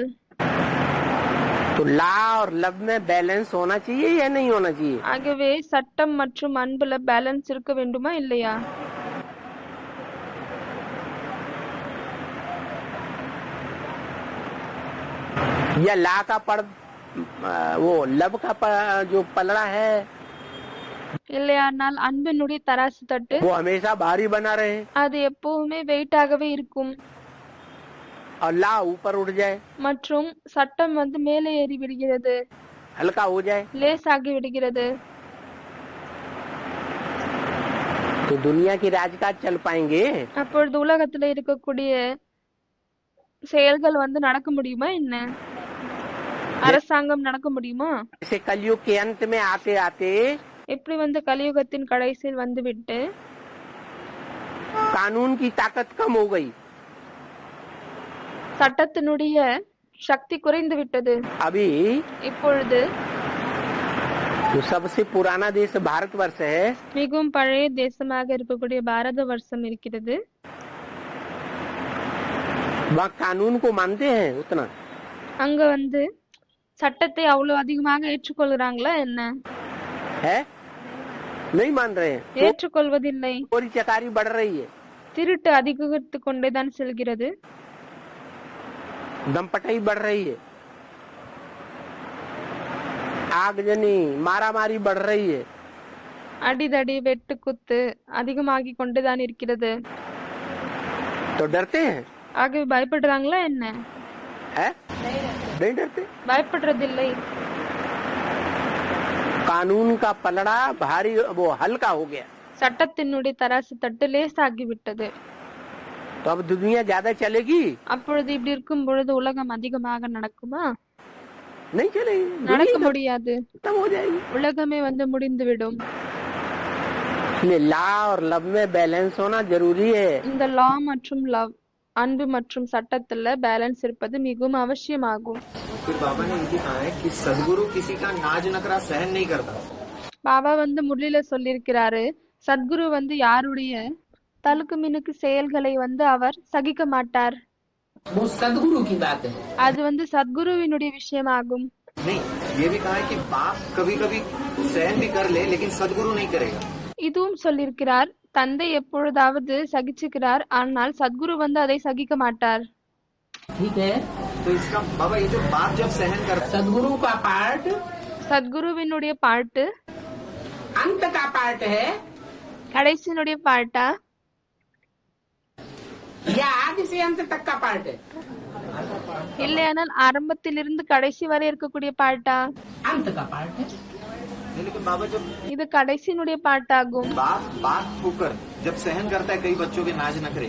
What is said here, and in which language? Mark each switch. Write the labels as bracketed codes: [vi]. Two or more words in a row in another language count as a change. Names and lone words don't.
[hi] तो लॉ और लव में बैलेंस होना चाहिए या नहीं होना चाहिए? [ta] ஆகவே சட்டம் மற்றும் அன்புல பேலன்ஸ் இருக்க வேண்டுமா இல்லையா? [hi] या लॉ का वो लव का जो पलड़ा है [ta] இல்லையானால் அன்பினுடைய தராசு தட்டு [hi] वो हमेशा भारी बना रहे [ta] அது எப்பவுமே வெயிட்டாகவே இருக்கும்। [hi] और लॉ ऊपर उठ जाए [ta] மற்றும் சட்டம் வந்து மேலே ஏறி விடுகிறது, [hi] हल्का हो जाए, [ta] லேசாகி விடுகிறது। [hi] तो दुनिया की राजकाज चल पाएंगे? [ta] அப்பொழுது உலகத்துல இருக்கக்கூடிய செயல்கள் வந்து நடக்க முடியுமா என்ன? அரசாங்கம் நடக்க முடியுமா? [hi] जैसे कलयुग के अंत में आते आते [ta] எப்படி வந்து கலியுகத்தின் கடைசியில் வந்துவிட்டு [hi] कानून की ताकत कम हो गई, [ta] சட்டத்தினுடைய சக்தி குறைந்து விட்டது। [hi] अभी [ta] இப்பொழுது [hi] जो सबसे पुराना देश भारतवर्ष है [ta] மிகவும் பழைய தேசமாக இருக்கக்கூடிய பாரத வருஷம் இருக்கிறது। [hi] वहाँ कानून को मानते हैं उतना? [ta] அங்க வந்து சட்டத்தை அவ்வளவு அதிகமாக ஏற்றுக்கொள்கிறாங்களா என்ன? [hi] है नहीं मान रहे हैं। [ta] ஏற்றுக்கொள்வதில்லை। [hi] चोरी चकारी बढ़ रही है, [ta] திருட்டு அதிகரித்து கொண்டேதான் செல்கிறது, [hi] दमपटाई बढ़ रही है, आगजनी मारामारी बढ़ रही है, [ta] அடிதடி வெட்டு குத்து அதிகமாகி கொண்டுதான் இருக்கிறது। [hi] तो डरते हैं? [ta] ஆகவே பயப்படுறாங்களா என்ன? [hi] है नहीं डरते। [ta] பயப்படுறதில்லை। [hi] कानून का पलड़ा भारी वो हल्का हो गया, [ta] சட்டத்தினுடைய தராசு தட்டு லேசாகி விட்டது। [hi] तो अब दुनिया ज्यादा चलेगी? [ta] அப்பொழுது இப்படி இருக்கும் பொழுது உலகம் அதிகமாக நடக்குமா? [hi] नहीं चलेगी, [ta] நடக்க முடியாது, [hi] खत्म हो जाएगी। [ta] உலகமே வந்து முடிந்துவிடும்। [hi] इसलिए लॉ और लव में बैलेंस होना जरूरी है। [ta] இந்த லா மற்றும் லவ் அன்பு மற்றும் சட்டத்துல பேலன்ஸ் இருப்பது மிகவும் அவசியமாகும்। [hi] फिर बाबा ने इनकी कहा है कि सदगुरु किसी का नाज नखरा सहन नहीं करता। [ta] பாபா வந்து முரளியில சொல்லியிருக்கிறாரு, சத்குரு வந்து யாருடைய தலுக்கு மினுக்கு செயல்களை வந்து அவர் சகிக்க மாட்டார்। [hi] वो सदगुरु की बात है। [ta] அது வந்து சத்குருவினுடைய விஷயமாகும்। [hi] नहीं, ये भी कहा है कि बाप कभी कभी सहन भी कर ले लेकिन सदगुरु नहीं करेगा। [ta] இதுவும் சொல்லியிருக்கிறார், தந்தை எப்பொழுதாவது சகிச்சுக்கிறார், ஆனால் சத்குரு வந்து அதை சகிக்க மாட்டார்। [hi] ठीक है, तो इसका बाबा ये जो बाप जब सहन कर सदगुरु का पार्ट [ta] சத்குருவினுடைய பாட்டு [hi] अंत का पार्ट है [ta] கடைசியினுடைய பாட்டா [hi] या आदि से अंत तक का पार्ट है? [ta] இல்லையானால் ஆரம்பத்திலிருந்து கடைசி வரை இருக்கக்கூடிய பாட்டா? [hi] अंत का पार्ट है। लेकिन बाबा जब [ta] இது கடைசியினுடைய பாட்டாகும்। [hi] बाप होकर जब सहन करता है कई बच्चों के नाज नखरे,